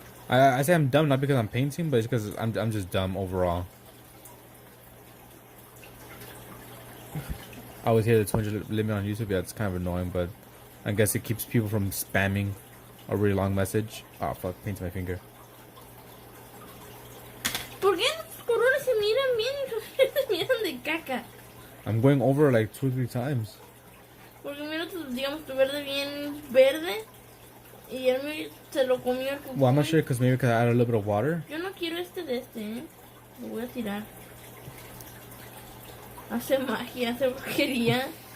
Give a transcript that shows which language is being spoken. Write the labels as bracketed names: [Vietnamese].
[English] I say I'm dumb not because I'm painting, but it's because I'm just dumb overall. I always hear the 200 limit on YouTube. Yeah, it's kind of annoying, but I guess it keeps people from spamming a really long message. Oh fuck, painted my finger. [Spanish] ¿Por qué los colores se miran bien y los se miran de caca? [English] I'm going over like 2 or 3 times. [Spanish] Porque mira, digamos, tu verde bien verde. Y él se lo comió el cucuy. [English] Well, I'm not sure because maybe because I add a little bit of water. [Spanish] Yo no quiero ¿eh? Lo voy a tirar. Hace magia, hace brujería.